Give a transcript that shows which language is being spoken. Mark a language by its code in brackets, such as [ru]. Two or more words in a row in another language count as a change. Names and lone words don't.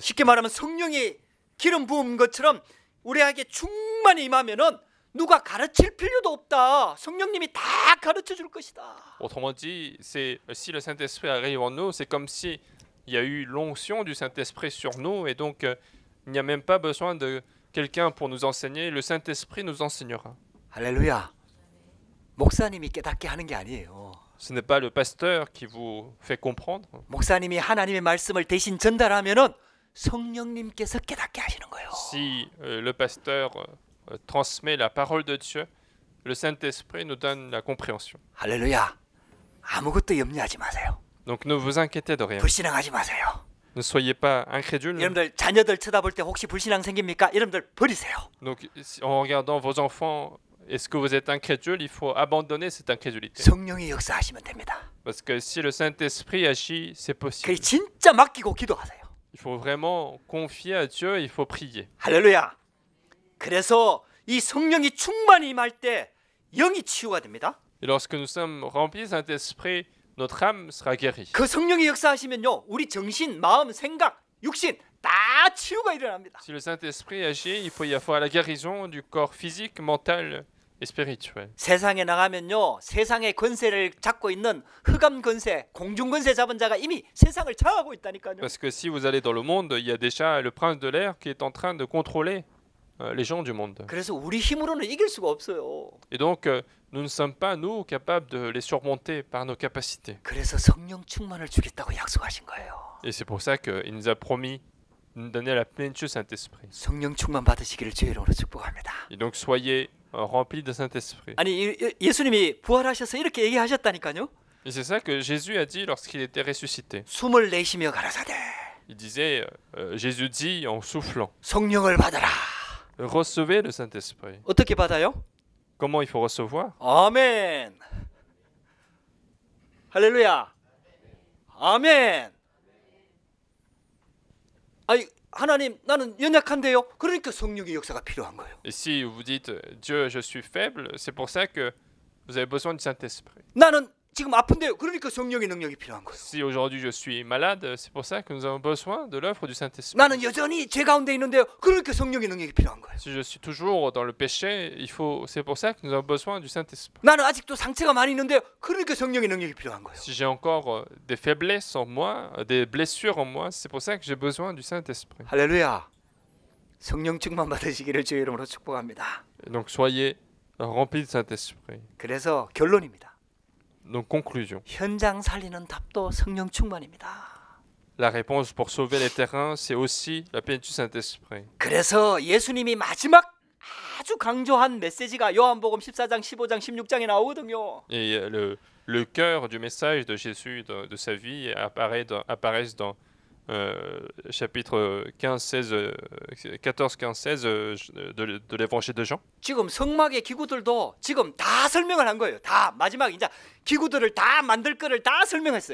[ko] 쉽게 말하면 성령이 기름 부은 것처럼 우리에게 충만히 임하면은 누가 가르칠 필요도 없다. 성령님이 다 가르쳐 줄 것이다. [fr] Autrement dit, c'est si le Saint-Esprit arrive en nous, c'est comme si il y a eu l'onction du Saint-Esprit sur nous, et donc il n'y a même pas besoin de quelqu'un pour nous enseigner. Le Saint-Esprit nous enseignera. [ko] 할렐루야. 목사님이 깨닫게 하는 게 아니에요. [fr] Ce n'est pas le pasteur qui vous fait comprendre. [ko] 목사님이 하나님의 말씀을 대신 전달하면은 성령님께서 깨닫게 하시는 거예요. [fr] Si le pasteur transmet la parole de Dieu, le Saint-Esprit nous donne la compréhension. [ko] 할렐루야. 아무것도 염려하지 마세요. [fr] Donc ne vous inquiétez de rien. [ko] 불신앙하지 마세요. [fr] Ne soyez pas incrédules. [ko] 여러분들 자녀들 쳐다볼 때 혹시 불신앙 생깁니까? 여러분들 버리세요. [fr] Donc en regardant vos enfants, est-ce que vous êtes incrédules? Il faut abandonner cette incrédulité. [ko] 성령이 역사하시면 됩니다. [fr] Parce que si le Saint-Esprit agit, c'est possible. [ko] 그게 진짜 맡기고 기도하세요. [fr] Il faut vraiment confier à Dieu, il faut prier. [ko] 할렐루야. 그래서 이 성령이 충만히 임할 때 영이 치유가 됩니다. [fr] Et lorsque nous sommes remplis du Saint-Esprit, notre âme sera guérie. [ko] 그 성령이 역사하시면요, 우리 정신, 마음, 생각, 육신 다 치유가 일어납니다. [fr] Si le Saint-Esprit agit, il faut y avoir la guérison du corps physique, mental et spirituel. [ko] 세상에 나가면요, 세상의 권세를 잡고 있는 흑암 권세, 공중 권세 잡은 자가 이미 세상을 장악하고 있다니까요. [fr] Parce que si vous allez dans le monde, il y a déjà le prince de l'air qui est en train de contrôler les gens du monde. [ko] 그래서 우리 힘으로는 이길 수가 없어요. [fr] Et donc, nous ne sommes pas, nous, capables de les surmonter par nos capacités. [ko] 그래서 성령 충만을 주겠다고 약속하신 거예요. [fr] Et c'est pour ça qu'il nous a promis de nous donner la plénitude du Saint-Esprit. [ko] 성령 충만 받으시기를 주의 이름으로 축복합니다. [fr] Et donc, soyez remplis de Saint-Esprit. [ko] 아니 예수님이 부활하셔서 이렇게 얘기하셨다니까요. [fr] Et c'est ça que Jésus a dit lorsqu'il était ressuscité. [ko] 숨을 내쉬며 가라사대 [fr] Il disait, Jésus dit en soufflant, [ko] 성령을 받아라. [fr] recevez le Saint-Esprit. [ko] 어떻게 받아요? [fr] Comment il faut recevoir? [ko] 아멘. 할렐루야. 아멘. 아니 하나님 나는 연약한데요. 그러니까 성령의 역사가 필요한 거예요. [fr] Et si vous dites, Dieu, je suis faible, c'est pour ça que vous avez besoin du Saint-Esprit. [ko] 나는 지금 아픈데요. 그러니까 성령의 능력이 필요한 거예요. [fr] Si aujourd'hui je suis malade, c'est pour ça que nous avons besoin de l'œuvre du Saint-Esprit. [ko] 나는 여전히 죄 가운데 있는데요. 그러니까 성령의 능력이 필요한 거예요. [fr] Si je suis toujours dans le péché, c'est pour ça que nous avons besoin du Saint-Esprit. [ko] 나는 아직도 상처가 많이 있는데요. 그러니까 성령의 능력이 필요한 거예요. [fr] Si j'ai encore des faiblesses en moi, des blessures en moi, c'est pour ça que j'ai besoin du Saint-Esprit. [ko] 할렐루야. 성령 충만 받으시기를 주의 이름으로 축복합니다. [fr] Et donc soyez remplis du Saint-Esprit. [ko] 그래서 결론입니다. [fr] Donc conclusion. [ko] 현장 살리는 답도 성령 충만입니다. [fr] La réponse pour sauver les terrains, c'est aussi la plénitude du Saint-Esprit. [ko] 그래서 예수님이 마지막 아주 강조한 메시지가 요한복음 14장, 15장, 16장에 나오거든요. [fr] Et le cœur du message de Jésus, de sa vie, apparaissent dans chapitre 15, 16, 14, 15, 16 de l'évangile de Jean. [ko] 지금 성막의 기구들도 지금 다 설명을 한 거예요. 다 마지막 이제 기구들을 다 만들 거를 다 설명했어요.